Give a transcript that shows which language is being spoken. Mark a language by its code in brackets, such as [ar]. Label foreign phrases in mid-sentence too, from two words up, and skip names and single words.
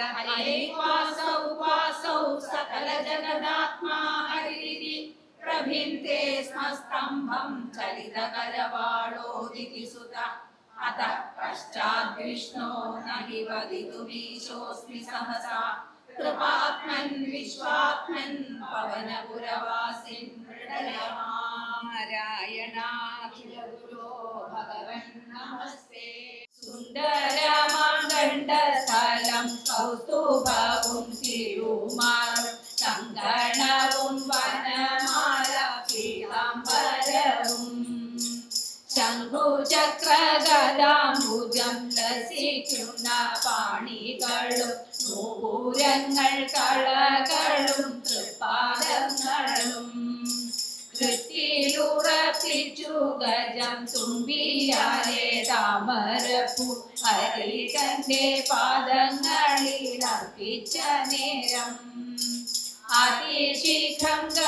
[sa] हरेवासौ वासौ सकलजगदात्मा हरिरिति प्रभिन्ते स्म स्तम्भं चलितकरवाळोदिति सुतः अतः पश्चाद्विष्णो न हि वदितुमीशोऽस्मि सहसा कृपात्मन् विश्वात्मन् पवनपुरवासिन् नारायणाखिल गुरो भगवन् नमस्ते [ml] സുന്ദരമാകണ്ഠസ്ഥലം കൗസ്തുഭവും തിരുമാറും സങ്കണവും വനമാല പീതാംബരവും ശംഖുചക്രഗദാംബുജം ലസിക്കുന്ന പാണികളും നൂപുരങ്ങൾ കളകളും തൃപ്പാദങ്ങളും കൃത്തിലുറപ്പിച്ചു ഗജം തുമ്പിയാലെ താമരപ്പൂ ഹരികന്റെ പാദങ്ങളിൽ അർപ്പിച്ച നേരം അതിശീഘ്രം